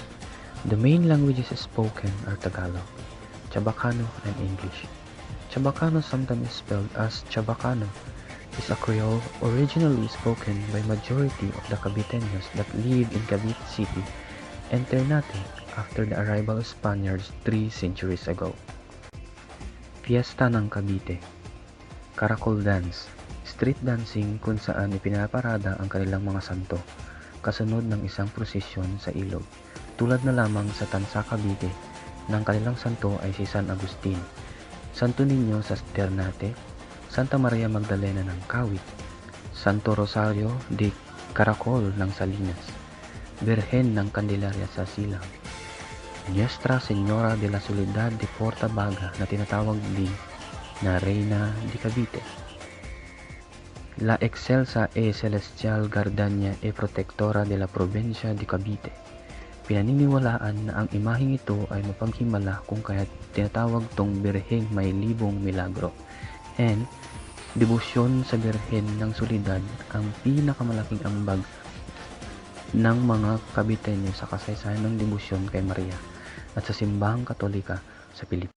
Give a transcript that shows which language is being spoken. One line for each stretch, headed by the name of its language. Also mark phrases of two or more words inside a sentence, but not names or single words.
English: The main languages spoken are Tagalog, Chabacano, and English. Chabacano, sometimes spelled as Chabacano, is a Creole originally spoken by majority of the Caviteños that live in Cavite City and Ternate after the arrival of Spaniards 3 centuries ago.
Filipino: Fiesta ng Cavite. Caracol dance,
English: street dancing
Filipino: kung saan ipinaparada ang kanilang mga santo, kasunod ng isang prosesyon sa ilog, tulad na lamang sa Tansa Cavite ng kanilang santo ay si San Agustin, Santo Niño sa Ternate, Santa Maria Magdalena ng Kawit, Santo Rosario de Caracol ng Salinas, Birhen ng Candelaria sa Silang, Nuestra Señora de la Soledad de Porta Baga na tinatawag din na Reina de Cavite,
Spanish: La Excelsa e Celestial Guardiana e Protectora de la Provincia de Cavite.
Filipino: Pinaniniwalaan na ang imaheng ito ay mapaghimala kung kaya tinatawag tong Birheng May Libong Milagro. And debosyon sa Birhen ng Soledad ang pinakamalaking ambag ng mga Caviteño sa kasaysayan ng debosyon kay Maria at sa simbahang Katolika sa Pilipinas.